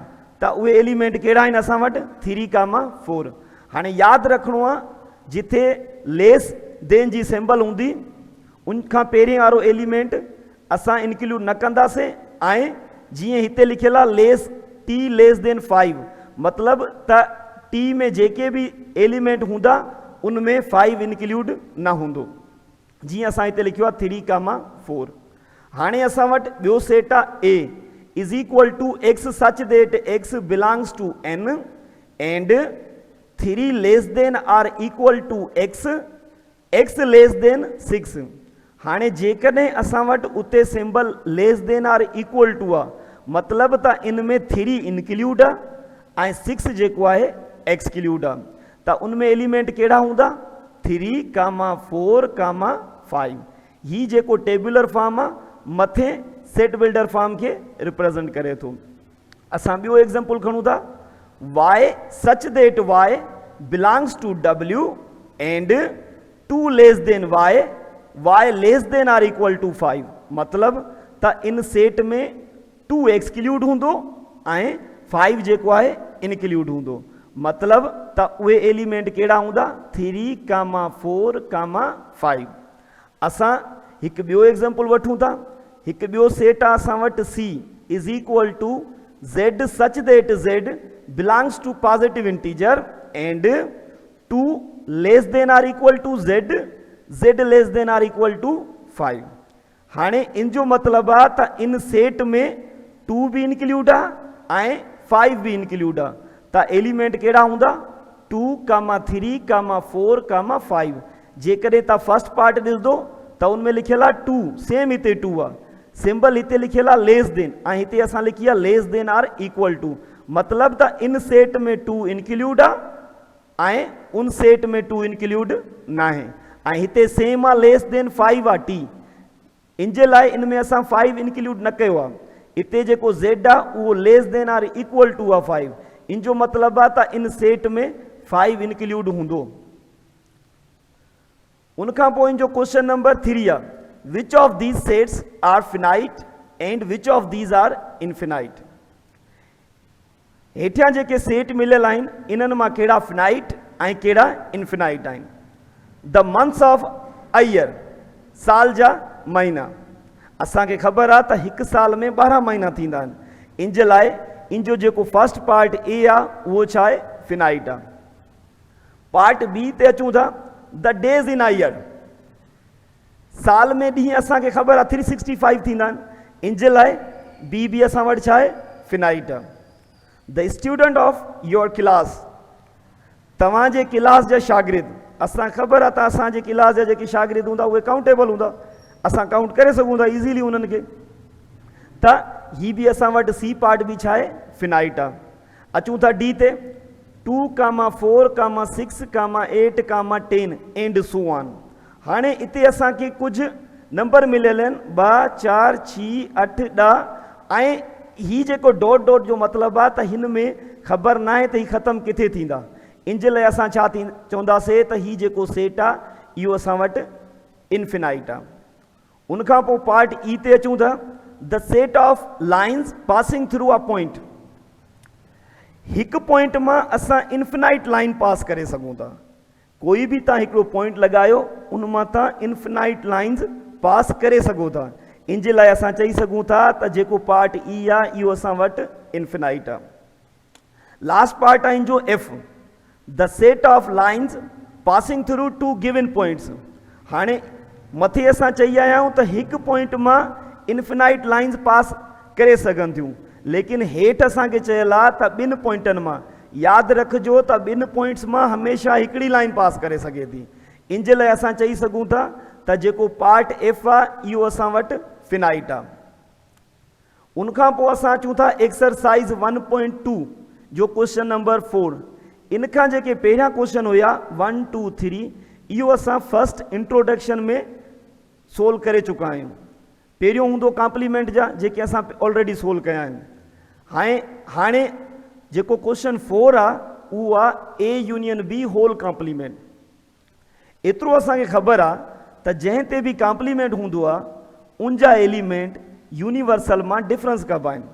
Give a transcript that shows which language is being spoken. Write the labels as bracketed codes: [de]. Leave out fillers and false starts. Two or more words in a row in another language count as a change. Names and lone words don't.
[sd] त उहे एलिमेंट कहिड़ा आहिनि असां वटि 3,4। हाणे यादि रखिणो आहे जिथे [en] less than [sd] जी सिंबल हूंदी उनखां पहिरें वारो एलिमेंट असां इंक्लूड न कंदासीं। ऐं जीअं हिते लिखियलु आहे [en] less T less than [sd] 5, मतिलबु त टी में जेके बि एलिमेंट हूंदा उनमें 5 इंक्लूड न हूंदो। जीअं असां हिते लिखियो आहे 3,4। हाणे असां वटि ॿियो सेट आहे [en] a is equal to x such that x belongs to N and 3 less than or equal to x less than 6. [sd] हाणे जेकॾहिं असां वटि उते सिंबल [en] less than or equal to [sd] आहे, मतिलबु त इन में 3 इंक्लूड आहे ऐं 6 जेको आहे एक्सक्लूड आहे। त उन में एलिमेंट कहिड़ा हूंदा? 3, 4, 5। ही जेको [en] tabular form [sd] आहे मथे [en] set builder form [sd] के रिप्रेजेंट करे थो। असां ॿियो एग्जाम्पल खणूं था, [en] y such that y belongs to w and 2 less than y less than or equal to 5. [sd] मतलब त इन सेट में 2 एक्सक्लूड हूंदो ऐं 5 जेको आहे इनक्लूड हूंदो। मतलब त उहे एलिमेंट कहिड़ा हूंदा? 3, 4, 5। असां हिकु ॿियो एग्जाम्पल वठूं था। हिकु ॿियो सेट आहे असां वटि [en] C is equal to Z such that Z belongs to positive integer and 2 less than or equal to Z less than or equal to 5. [sd] हाणे इन जो मतिलबु आहे त इन सेट में 2 भी इंक्लूड आहे ऐं 5 भी इंक्लूड आहे। त एलिमेंट कहिड़ा हूंदा? 2, 3, 4, 5। जेकॾहिं तव्हां [en] first part [sd] ॾिसंदो त उनमें लिखियल आहे 2, सेम हिते 2 आहे, सिंबल हिते लिखियल आहे [en] less than [sd] ऐं हिते असां लिखी आहे [en] less than or equal to. [sd] मतिलबु त इन सेट में 2 इंक्लूड आहे ऐं उन सेट में 2 इंक्लूड न आहे ऐं हिते सेम आहे [en] less than [sd] 5 आहे T। इन जे लाइ इन में असां 5 इंक्लूड न कयो आहे। हिते जेको Z आहे उहो [en] less than or equal to [sd] आहे 5। इन जो मतिलबु आहे त इन सेट में 5 इंक्लूड हूंदो। उनखां पोइ इन जो [en] question number [sd] 3 आहे, [en] which of these sets are finite and which of these are infinite. [sd] हेठियां जेके सेट मिलियल आहिनि इन्हनि मां कहिड़ा फिनाइट ऐं कहिड़ा इनफिनाइट आहिनि। [en] the months of a year, [sd] साल जा महीना। असांखे ख़बर आहे त हिकु साल में 12 महीना थींदा आहिनि। इन जे लाइ इन जो जेको [en] first part A [sd] आहे उहो छा आहे? फिनाइट आहे। [en] part B [sd] ते अचूं था, [en] the days in a year. [sd] साल में ॾींहं असांखे ख़बर आहे 365 थींदा आहिनि। इन जे लाइ बी बि असां वटि छा आहे? फिनाइट आहे। [en] the student of your class, [sd] तव्हांजे क्लास जा शागिर्द। असां ख़बर आहे त असांजे क्लास जा जेके शागिर्द हूंदा उहे काउंटेबल हूंदा, असां काउंट करे सघूं था इज़ीली उन्हनि खे। त ही बि असां वटि [en] C part [sd] बि छा आहे? फिनाइट आहे। अचूं था डी ते, 2, 4, 6, 8, 10 [en] and so on. [sd] हाणे हिते असांखे कुझु नंबर मिलियल आहिनि 2, 4, 6, 8, 10 ऐं ही जेको [en] dot dot [sd] जो मतिलबु आहे त हिन में ख़बर न आहे त ही ख़तमु किथे थींदा। इन जे लाइ असां छा चवंदासीं त ही जेको सेट आहे इहो असां वटि इनफिनाइट आहे। उनखां पोइ पार्ट ई ते अचूं था, [en] the set of lines passing through a point. [sd] हिकु पॉइंट मां असां [en] infinite line [sd] पास करे सघूं था। कोई बि तव्हां हिकिड़ो पॉइंट लॻायो उन मां तव्हां [en] infinite lines [sd] पास करे सघो था। इन जे लाइ असां चई सघूं था त जेको [en] part E [sd] आहे इहो असां वटि इनफिनाइट आहे। [en] last part [sd] आहे इन जो [en] F, the set of lines passing through 2 given points. [sd] हाणे मथे असां चई आया आहियूं त हिकु पॉइंट मां [en] infinite lines [sd] पास करे सघनि थियूं, लेकिन हेठि असांखे चयल आहे त 2 पॉइंटनि मां। यादि रखिजो त 2 पॉइंट्स मां हमेशह हिकिड़ी लाइन पास करे सघे थी। इन जे लाइ असां चई सघूं था त जेको [en] part F [sd] आहे इहो असां वटि फिनाइट आहे। उनखां पोइ असां अचूं था एक्सरसाइज़ 1.2 जो [en] question number [sd] 4। इन खां जेके पहिरियां क्वेश्चन हुया 1, 2, 3 इहो असां [en] first introduction [sd] में सोल्व करे चुका आहियूं। पहिरियों हूंदो कॉम्प्लीमेंट जा जेके असां [en] already solve [sd] कया आहिनि। हाणे जेको क्वेश्चन 4 आहे उहो आहे [en] A union B whole complement. [sd] एतिरो असांखे ख़बर आहे त जंहिं ते बि कॉम्प्लीमेंट हूंदो आहे उन जा एलिमेंट यूनिवर्सल मां डिफरेंस कबा आहिनि।